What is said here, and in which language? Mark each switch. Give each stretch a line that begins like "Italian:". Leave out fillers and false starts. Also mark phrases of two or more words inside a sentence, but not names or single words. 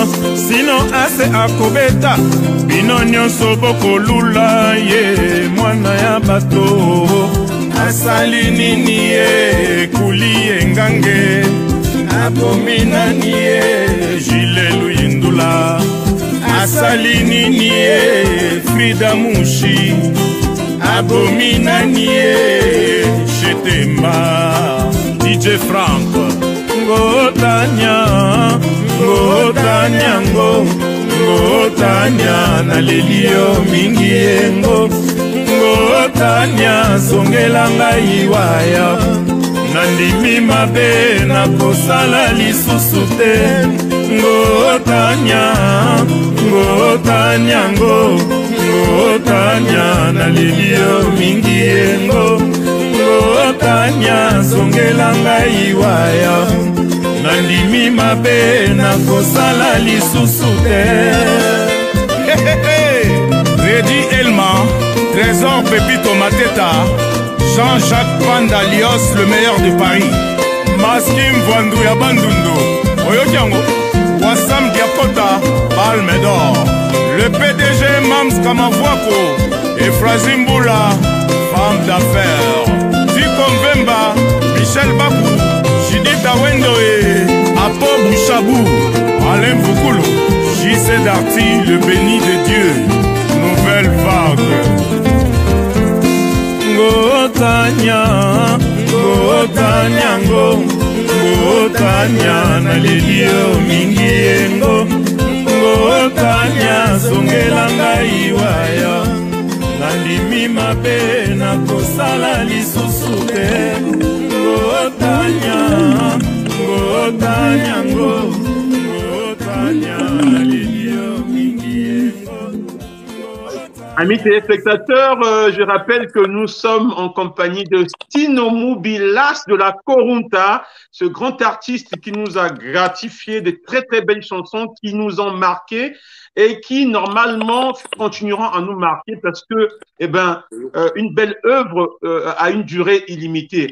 Lingala: Sino ase akobeta, bino nyonso bokolula. Ye mwana ya bato, asali nini ye kuli engange. Abomina niye Jile Luyindula. Asali niye Frida Mushi. Abomina niye Chetemba DJ Frank. Ngo Tania, ngo Tania, ngo Tania, na lelio mingi engo. Ngo Tania, zongela ngai waya. Nandimi mabe na kosala lisusu te. Ngo Tania, ngo Tania, ngo ngotanya na lilio mingi yengo ngotanya songela ngai waya nandimi mabe na kosala lisusu te. Redi Elma, Trésor Pépito Mateta, Jean-Jacques Pandalios,
French: le meilleur de Paris. Maskim Vwandu ya Bandundu, Oyokiango, Wassam Diakota, Palme d'Or. Le PDG Mams Kamavwako, Efrazim Boula, femme d'affaires. Tiko Mvemba, Michel Bakou, Jidita Wendoe, Apo Bouchabou, Alain Voukoulou, J.C. Darty, le béni de Dieu. Nouvelle vague.
Lingala: Ngotanya, ngotanya ngo, ngotanya na lelio mingi yengo, ngotanya songela ngai waya, nandimi mabe na kosala lisusu te. Ngotanya, ngotanya ngo, ngotanya na lelio mingi yengo.
French: Amis téléspectateurs, je rappelle que nous sommes en compagnie de Stino Mobilas de la Corunta, ce grand artiste qui nous a gratifié de très très belles chansons qui nous ont marqué et qui normalement continueront à nous marquer parce que une belle œuvre a une durée illimitée.